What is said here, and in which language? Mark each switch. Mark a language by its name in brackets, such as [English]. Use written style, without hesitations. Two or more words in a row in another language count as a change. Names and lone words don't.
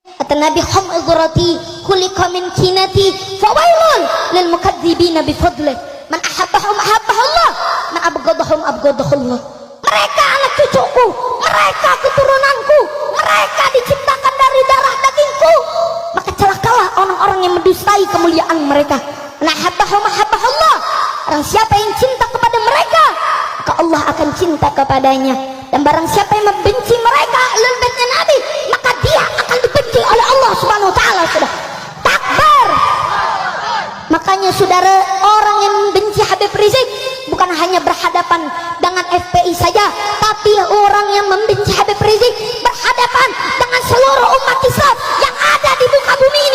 [Indonesian] Kata Nabi, [Arabic] هم عدرتي خلقة من كناتي فويل للمكذبين بفضله. من أحبهم أحبه الله، من أبغضهم أبغضه الله. [Indonesian] Mereka anak cucuku, mereka keturunanku, mereka diciptakan dari darah dagingku, maka celakalah orang-orang yang mendustai kemuliaan mereka. [Arabic] من أحبهم أحبه الله. [Indonesian] Barang siapa yang cinta kepada mereka, maka Allah akan cinta kepadanya. Dan barang siapa yang membenci mereka, ahlul baitnya Nabi, maka dia akan dibenci oleh Allah [Arabic] سبحانه وتعالى. [Indonesian] Sudah takbir. Makanya saudara, orang yang membenci Habib Rizik bukan hanya berhadapan dengan FPI saja, tapi orang yang membenci Habib Rizik berhadapan dengan seluruh umat Islam yang ada di muka bumi ini.